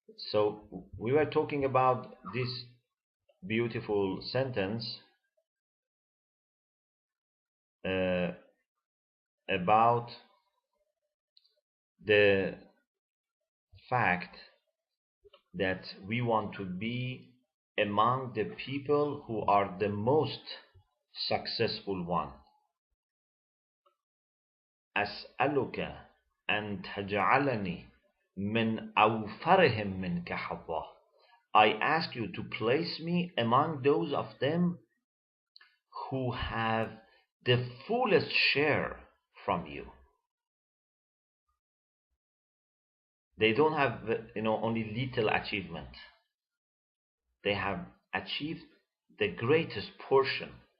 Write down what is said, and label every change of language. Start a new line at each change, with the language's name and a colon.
English: So we were talking about this beautiful sentence about the fact that we want to be among the people who are the most successful one.
Arabic: أسألك أن تجعلني من أوفرهم منك حظا.
English: I ask you to place me among those of them who have the fullest share from you. They don't have, only little achievement. They have achieved the greatest portion.